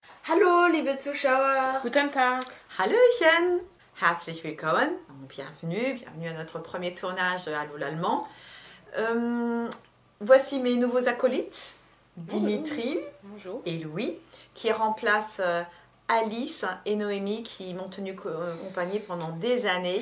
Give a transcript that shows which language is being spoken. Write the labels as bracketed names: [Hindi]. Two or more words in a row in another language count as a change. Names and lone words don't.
[German] Hallo, liebe Zuschauer. Guten Tag. Hallöchen. Herzlich willkommen. [French] Bienvenue à notre premier tournage de Allô l'Allemand. Voici mes nouveaux acolytes, Dimitri Bonjour. et Louis, qui remplacent Alice et Noémie qui m'ont tenu compagnie pendant des années.